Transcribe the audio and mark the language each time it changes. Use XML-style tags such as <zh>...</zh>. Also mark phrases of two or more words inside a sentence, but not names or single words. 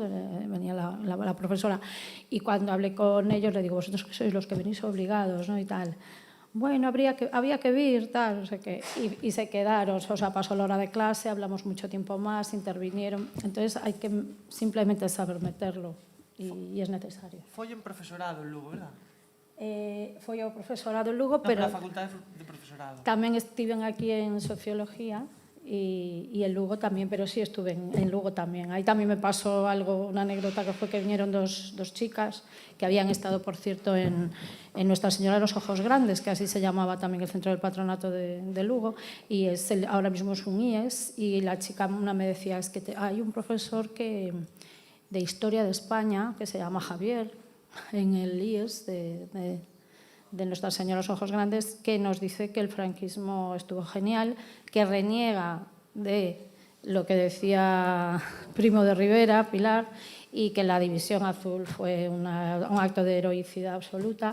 <es>Venía la profesora, y cuando hablé con ellos le digo, vosotros que sois los que venís obligados, ¿no? Y tal. Bueno, había que vir, tal, no sé qué. Y se quedaron, o sea, pasó la hora de clase, hablamos mucho tiempo más, intervinieron. Entonces hay que simplemente saber meterlo y es necesario.</es> <gl>Foi en profesorado en Lugo, verdad? Foi ao profesorado en Lugo, pero a facultade de profesorado. Tamén estiven aquí en Sociología y en Lugo tamén,</gl> <es>pero sí estuve en Lugo</es> <gl>tamén.</gl> <es>Aí tamén me pasó algo, una anécdota que fue que vinieron dos chicas que habían estado, por cierto, en Nuestra Señora de los Ojos Grandes, que así se llamaba tamén el centro del patronato de Lugo, y ahora mismo es un IES, y la chica una me decía, es que hay un profesor de Historia de España que se llama Javier, en el IES de Nuestra Señora de los Ojos Grandes, que nos dice que el franquismo estuvo genial, que reniega de lo que decía Primo de Rivera, Pilar, y que la División Azul fue un acto de heroicidad absoluta.</es>